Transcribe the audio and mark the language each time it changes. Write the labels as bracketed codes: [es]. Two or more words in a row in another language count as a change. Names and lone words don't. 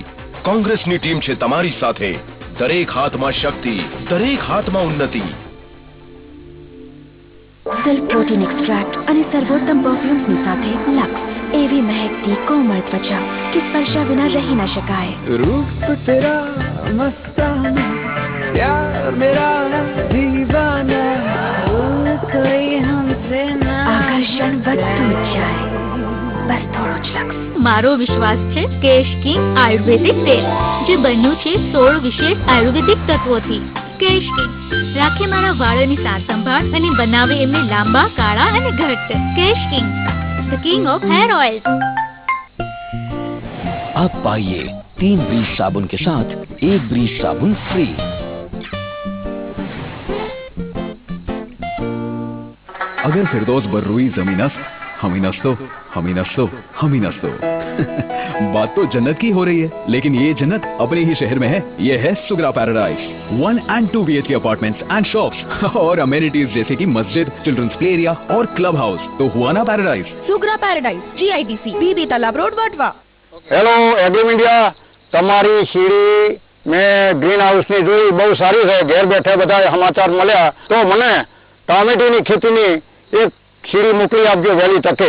[gu] કોંગ્રેસની ટીમ છે તમારી સાથે. દરેક હાથમાં શક્તિ, દરેક હાથમાં ઉન્નતિ. [en] self protein extract [gu] અને સર્વોત્તમ પરફ્યુમ્સની સાથે લક્સ, એવી મહેકતી કોમળ ત્વચા કે સ્પર્શા વિના રહી ન શકાય. [hi] रूप तेरा मस्ताना, प्यार मेरा दीवाना, कोई हमसे ना. [gu] આકર્ષણ વધતું જ જાય, બસ થોડું જ લક્સ. મારો વિશ્વાસ છે કેશ કિંગ આયુર્વેદિક તેલ, જે બન્યું છે 16 વિશેષ આયુર્વેદિક તત્વોથી. કેશ કિંગ રાખે મારા વાળની સાર સંભાળ અને બનાવે એમને લાંબા, કાળા અને ઘટ્ટ. [en] Kesh King, the King of hair oil. [hi] अब पाइए 3 ब्रीज साबुन के साथ 1 ब्रीज साबुन फ्री. [fa] اگر فردوس بر روی زمین است همین است و همین است و همین است [hi] तो बात तो जन्नत की हो रही है, लेकिन ये जन्नत अपने ही शहर में है. ये है सुगरा पैराडाइज. [en] 1 and 2 BHK apartments and shops [hi] और अमेनिटीज जैसे कि मस्जिद, [en] children's play area [hi] और क्लब हाउस. तो हुआ ना पैराडाइज. [gu] સુગ્રા પેરાડાઇઝ, GIDC, બીબી તલાબ રોડ, વટવા. હેલો એગ્રી મીડિયા, તમારી સીડી મેં ગ્રીન હાઉસની જોઈ, બહુ સારી છે. ઘેર બેઠે બધા સમાચાર મળ્યા, તો મને ટામેટીની ખેતીની એક સીડી મોકલી આપજો વહેલી તકે.